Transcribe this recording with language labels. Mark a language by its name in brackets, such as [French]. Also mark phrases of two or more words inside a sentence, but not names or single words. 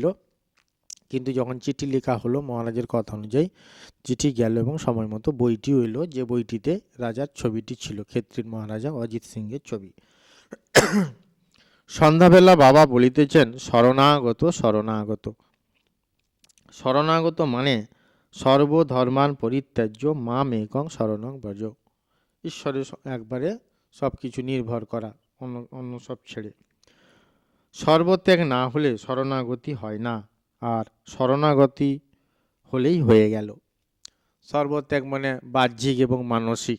[Bangla] কিন্তু যখন চিঠি লেখা হলো মহারাজের কথা অনুযায়ী চিঠি গেল এবং সময় মতো বইটিও এলো, যে বইটিতে রাজার ছবিটি ছিল, ক্ষেত্রীর মহারাজা অজিত সিংয়ের ছবি। সন্ধ্যাবেলা বাবা বলিতেছেন, শরণাগত শরণাগত। শরণাগত মানে [Sanskrit] সর্বধর্মান পরিত্যাজ্য মাম একং শরণং ব্রজ। [Bangla] ঈশ্বরের একবারে সব কিছু নির্ভর করা, অন্য সব ছেড়ে। সর্বত্যাগ না হলে শরণাগতি হয় না, আর শরণাগতি হলেই হয়ে গেল। সর্বত্যাগ মানে বাহ্যিক এবং মানসিক।